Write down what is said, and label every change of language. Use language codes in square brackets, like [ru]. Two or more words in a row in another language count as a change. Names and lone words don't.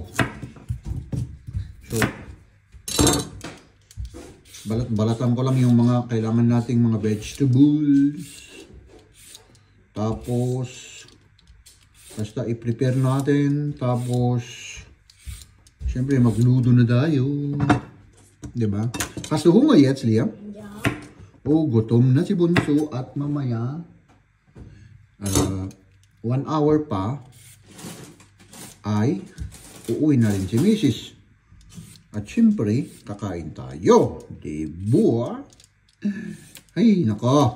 [tl] So, balat-balatan ko lang yung mga kailangan nating mga vegetables. Tapos, basta i-prepare natin. Tapos, siyempre, magluto na tayo. Diba? [de] Hast du Hunger jetzt, Liam? Ja. [tl] Oh, gutom na si Bunso. At mamaya, 1 hour pa, ay uuwi na rin si Mrs. At siyempre, kakain tayo. Diba? Ay, nako.